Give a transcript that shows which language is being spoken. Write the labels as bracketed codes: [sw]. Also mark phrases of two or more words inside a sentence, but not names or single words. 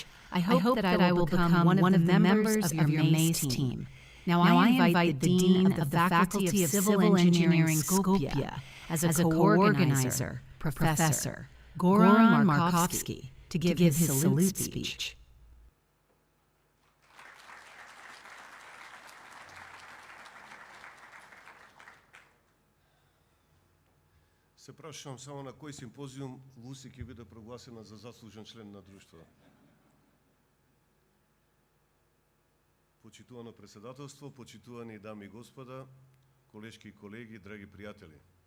[en] I hope that I will become one of the members of your Mase team. Now I invite the Dean of the Faculty of Civil Engineering Skopje as a co-organizer, Professor Goran Markovski, to give his salute speech. [mk] Се прашувам само на кој симпозиум Луси ќе биде прогласена за заслужен член на друштвото. Почитувано председателство, почитувани дами и господа, колешки и колеги, драги пријатели.